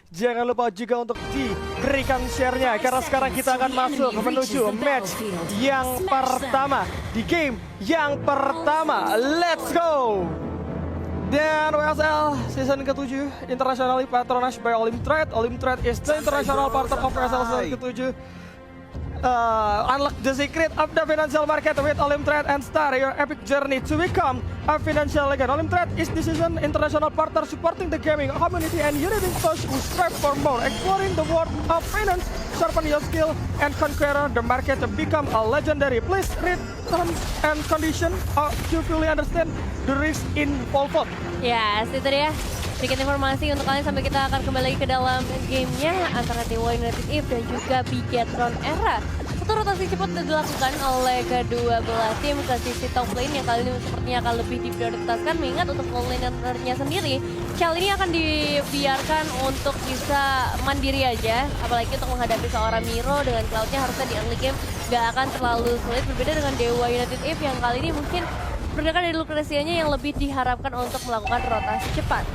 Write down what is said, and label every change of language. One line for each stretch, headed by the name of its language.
Indonesian: Jangan lupa juga untuk diberikan share-nya. Karena sekarang kita akan masuk menuju match yang pertama. Di game yang pertama.
English: Let's go! Dan WSL season ke-7 internationally patronized by Olimtrade. Olimtrade is the international partner of WSL season ke-7. Unlock the secret of the financial market with Olimtrade and start your epic journey to become a financial legend. Olimtrade is the season international partner supporting the gaming community and uniting those who strive for more, exploring the world of finance, sharpen your skill, and conquer the market to become a legendary. Please read terms and conditions to fully understand the risk involved.
Indonesian: Yes, itu dia. Sedikit informasi untuk kalian sampai kita akan kembali lagi ke dalam gamenya antara Dewa United Eve dan juga Bigetron Era. Satu rotasi cepat dilakukan oleh kedua belah tim ke sisi top lane yang kali ini sepertinya akan lebih diprioritaskan, mengingat untuk full lanernya sendiri Chell ini akan dibiarkan untuk bisa mandiri aja, apalagi untuk menghadapi seorang Miro dengan Cloud-nya harusnya di early game gak akan terlalu sulit, berbeda dengan Dewa United Eve yang kali ini mungkin berdasarkan dari Lucrecia-nya yang lebih diharapkan untuk melakukan rotasi cepat.